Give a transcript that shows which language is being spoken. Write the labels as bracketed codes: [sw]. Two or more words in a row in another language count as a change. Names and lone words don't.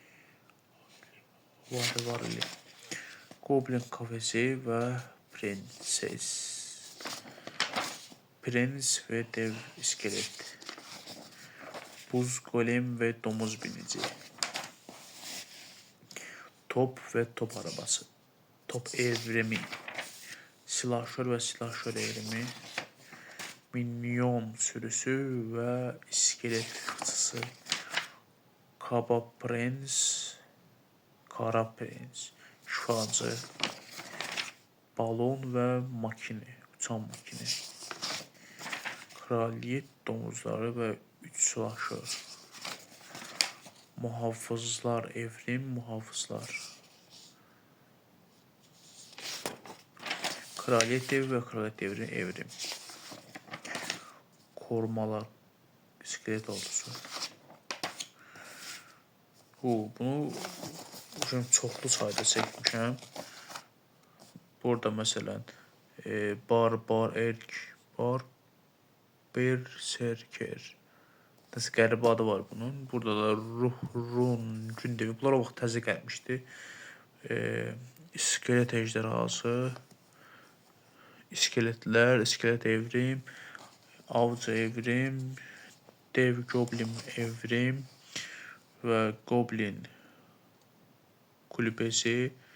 [tr] Goblin kafesi və prenses. Prens və dev iskelet. Buz golem və domuz binici. Top və top arabası. Top evrimi. Silahşör və silahşör evrimi. Minyon sürüsü və iskelet fıçısı. Kaba Prens, Kara Prens, Şifacı, Balon və makini, uçan makini. Kraliyet domuzları və üç silahşör. Muhafızlar, evrim, muhafızlar. Kraliyet devi və kraliyet devri, evrim. Korumalar, iskelet ordusu. [az] Bunu çoxlu sayda çəkmişəm. Burada məsələn Barbar Erk, Berserker. Nəsə qəribə adı var bunun. Burada da Run, Gündevi. Bunlar o vaxt təzə gəlmişdi. [tr] İskelet ejderhası, iskeletlər, iskelet evrim, avcı evrim, dev goblin evrim və goblin kulübesi.